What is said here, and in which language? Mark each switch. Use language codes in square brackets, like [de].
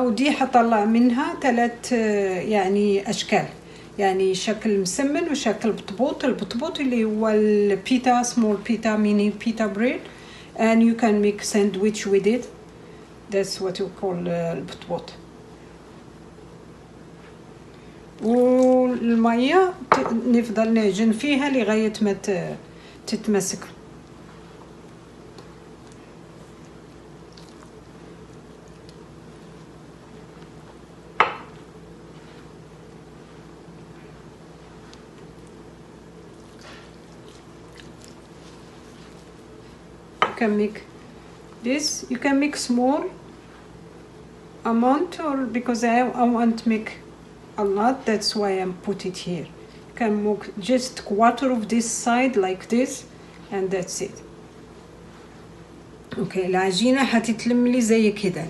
[ar] ودي هطلع منها 3 يعني اشكال، يعني شكل مسمن وشكل بطبوط. البطبوط اللي هو البيتا، [en] Small pita, mini pita bread, and you can make sandwich with it. That's what you call البطبوط. [ar] والمية نفضل نعجن فيها لغاية ما تتمسك. [en] You can make this. You can make small amount, or because I want to make a lot, that's why I'm put it here. You can make just quarter of this side like this, and that's it. [ar] اوكي العجينة حتتلم لي زي كده.